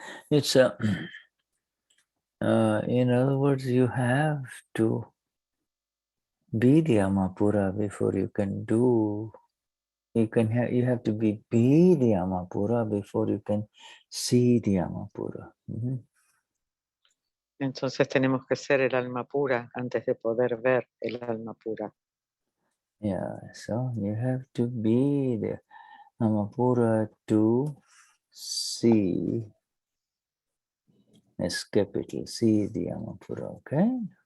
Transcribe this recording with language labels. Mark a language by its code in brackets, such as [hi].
[en] It's in other words, you have to be the Amapura before you can do. You have to be the Amapura before you can see the Amapura. [es] Entonces tenemos que ser el alma pura antes de poder ver el alma pura. [en] Yeah, so you have to be the Amapura to see, as capital, see the Amapura, okay?